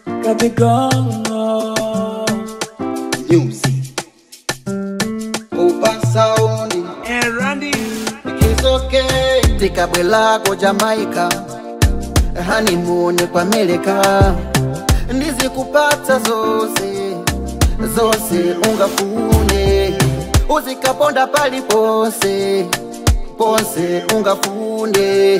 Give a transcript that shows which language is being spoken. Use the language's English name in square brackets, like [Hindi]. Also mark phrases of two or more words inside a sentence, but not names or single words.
[English] better be gone. Music. Opa sound. And Randy. It's okay. [Nyanja] Tikabwela kwa Jamaica, honeymoon kwa America. Ndizi kupata zose, zose ungafune. Uzikaponda pali pose, pose ungafune.